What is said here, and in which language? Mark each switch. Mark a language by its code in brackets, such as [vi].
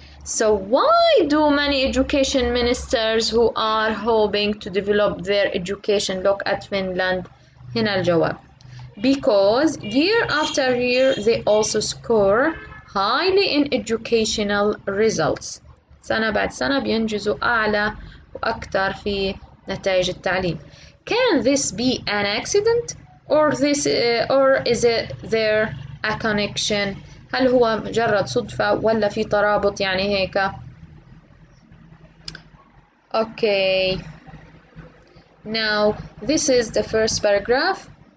[en] So why do many education ministers who are hoping to develop their education look at Finland? [ar] هنا الجواب. [en] Because year after year they also score highly in educational results. [ar] سنة بعد سنة بينجزوا أعلى وأكثر في نتائج التعليم. [en] Can this be an accident or is it there a connection؟ [ar] هل هو مجرد صدفة ولا في ترابط يعني هيك؟ [en] Okay. Now this is the first paragraph.